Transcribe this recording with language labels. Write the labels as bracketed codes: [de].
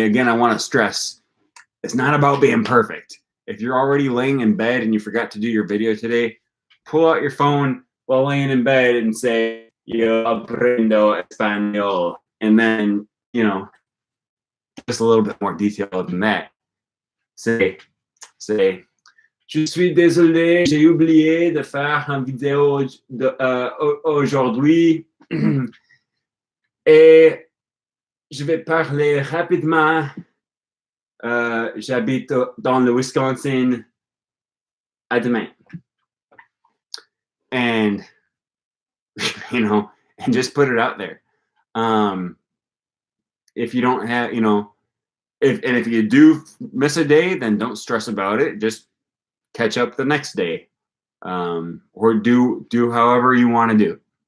[en] Again, I want to stress, it's not about being perfect. If you're already laying in bed and you forgot to do your video today, pull out your phone while laying in bed and say, [es] yo aprendo español. [en] And then, just a little bit more detailed than that. [fr] Say, je suis désolé, j'ai oublié de faire une vidéo aujourd'hui. Et je vais parler rapidement. J'habite dans le Wisconsin. À demain. [en] And, and just put it out there. If you don't have, if you do miss a day, then don't stress about it. Just catch up the next day, or do however you want to do.